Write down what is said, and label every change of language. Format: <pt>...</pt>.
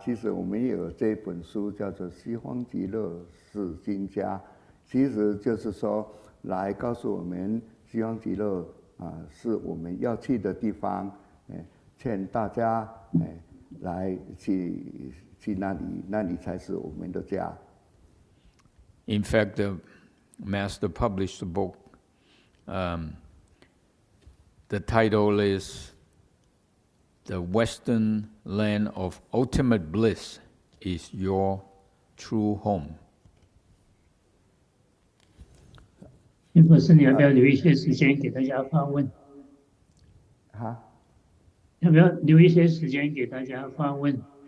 <zh>其实我们也有这本书叫做《西方极乐是金家》，其实就是说来告诉我们西方极乐是我们要去的地方，劝大家来去那里，那里才是我们的家。</zh> <en>In fact, the Master published a book. The title is "The Western Land of Ultimate Bliss is Your True Home."</en> <zh>金博士，你要不要留一些时间给大家发问？要不要留一些时间给大家发问？</zh>